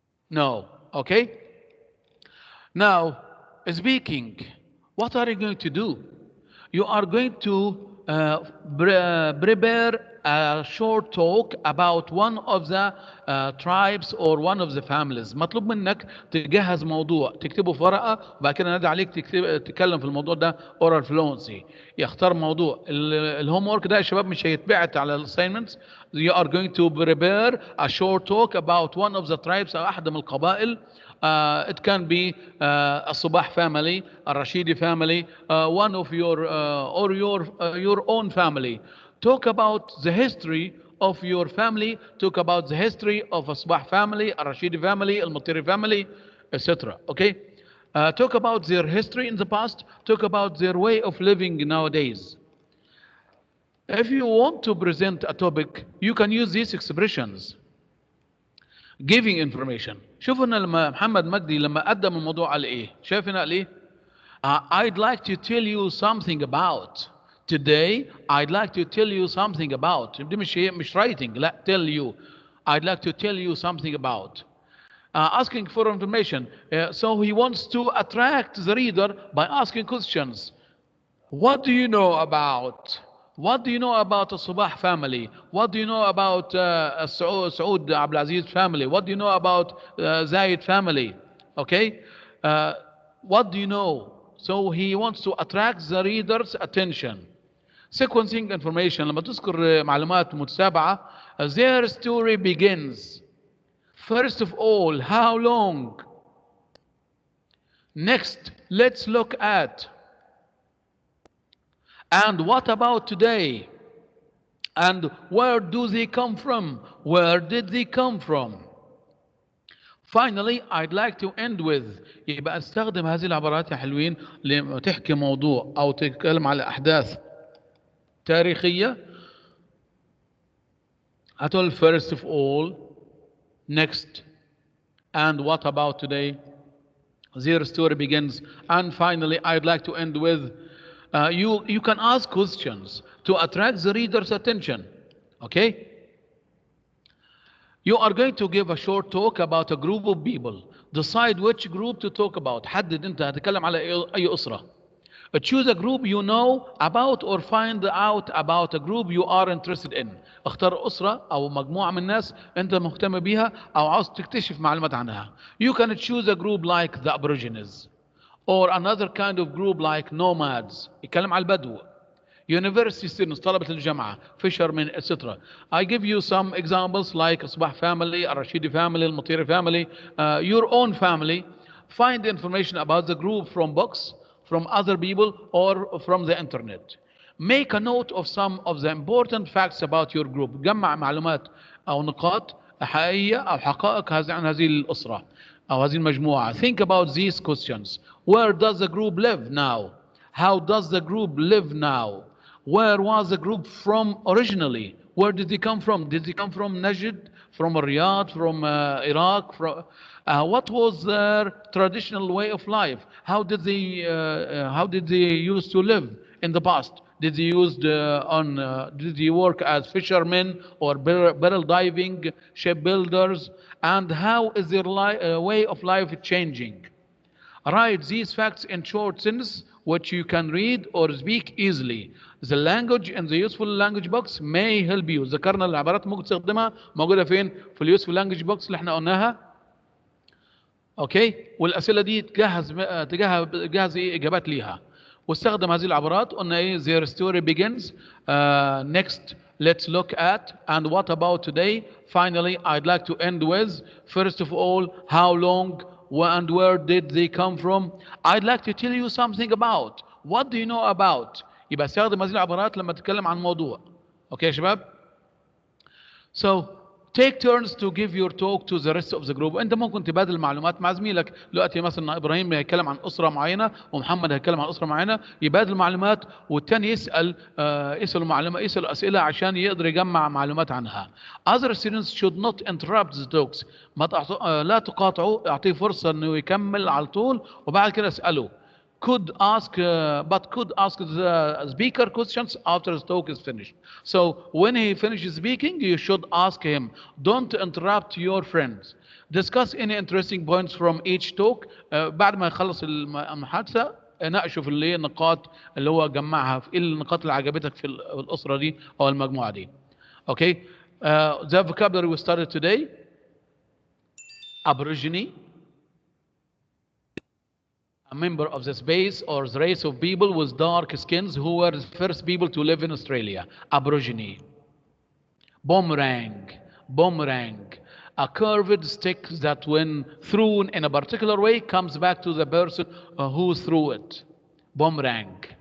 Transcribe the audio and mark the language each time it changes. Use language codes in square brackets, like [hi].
[en] No. Okay. Now, speaking. What are you going to do? You are going to prepare a short talk about one of the tribes or one of the families. [ar] مطلوب منك تجهز موضوع تكتبه في ورقة وبعد كده نادي عليك تتكلم في الموضوع ده [en] oral fluency. [ar] يختار موضوع. الهوم ورك ده يا شباب مش هيتبعت على الاساينمنتس. [en] You are going to prepare a short talk about one of the tribes [ar] أو أحد من القبائل. [en] It can be الصباح family, الرشيدي family, one of your or your own family. Talk about the history of your family. Talk about the history of الصباح family, الرشيدي family, المطيري family, etc. Okay. Talk about their history in the past. Talk about their way of living nowadays. If you want to present a topic, you can use these expressions. Giving information. [ar] شوفوا هنا لما محمد مجدي لما قدم الموضوع قال ايه؟ شايف هنا قال ايه؟ [en] I'd like to tell you something about. Today I'd like to tell you something about. [ar] دي مش [en] writing [ar] لا [en] tell you. I'd like to tell you something about. Asking for information. So he wants to attract the reader by asking questions. What do you know about? What do you know about the Sabah family? What do you know about Saud Abdulaziz family? What do you know about Zayed family? Okay? What do you know? So he wants to attract the reader's attention. Sequencing information. [ar] لما تذكر معلومات متتابعة, [en] their story begins. First of all, how long? Next, let's look at. And what about today? And where do they come from? Where did they come from? Finally, I'd like to end with. [ar] يبقى استخدم هذه العبارات يا حلوين لما تحكي موضوع أو تتكلم على أحداث تاريخية. هتقول [en] first of all, next, and what about today? Their story begins. And finally, I'd like to end with. You can ask questions to attract the reader's attention. Okay? You are going to give a short talk about a group of people. Decide which group to talk about. [ar] حدد انت هتكلم على أي أسرة. [en] Choose a group you know about or find out about a group you are interested in. [ar] اختار أسرة أو مجموعة من الناس أنت مهتم بيها أو عاوز تكتشف معلومات عنها. [en] You can choose a group like the Aborigines. Or another kind of group like nomads. [ar] يتكلم على البدو. [en] University students, [ar] طلبة الجامعة, [en] fishermen, etc. I give you some examples like صباح family, الرشيدي family, المطيري family, your own family. Find information about the group from books, from other people, or from the internet. Make a note of some of the important facts about your group. جمع معلومات أو نقاط حقيقية أو حقائق عن هذه الأسرة أو هذه المجموعة. Think about these questions. Where does the group live now? How does the group live now? Where was the group from originally? Where did they come from? Did they come from Najd, from Riyadh, from Iraq? What was their traditional way of life? How did they used to live in the past? Did they work as fishermen or barrel diving, shipbuilders? And how is their way of life changing? Write these facts in short sentences which you can read or speak easily. The language in the useful language box may help you. [ar] ذكرنا العبارات ممكن تستخدمها موجودة فين؟ في اليوسفول [en] language box [ar] اللي احنا قلناها. اوكي؟ والأسئلة دي تجهز إجابات ليها. واستخدم هذه العبارات قلنا ايه؟ [en] Their story begins. Next, let's look at. And what about today? Finally, I'd like to end with. First of all, how long and where did they come from? I'd like to tell you something about. What do you know about? [ar] يبقى استخدم هذه العبارات لما تتكلم عن موضوع. اوكي يا شباب؟ [en] So, take turns to give your talk to the rest of the group. [ar] انت ممكن تبادل معلومات مع زميلك. دلوقتي مثلا ابراهيم هيتكلم عن اسره معينه ومحمد هيتكلم عن اسره معينه، يبادل معلومات والتاني يسال اسئله عشان يقدر يجمع معلومات عنها. [en] Other students should not interrupt the talks. [ar] لا تقاطعوا، اعطيه فرصه انه يكمل على طول وبعد كده اساله. [en] could ask the speaker questions after his talk is finished. So when he finishes speaking, you should ask him. Don't interrupt your friends. Discuss any interesting points from each talk. [ar] بعد ما يخلص المحادثة ناقشوا في اللي هي النقاط اللي هو جمعها في النقاط اللي عجبتك في الأسرة دي أو المجموعة دي. [en] Okay. The vocabulary we started today. Aborigine, a member of the space or the race of people with dark skins who were the first people to live in Australia. Aborigine. Boomerang, a curved stick that when thrown in a particular way comes back to the person who threw it. Boomerang.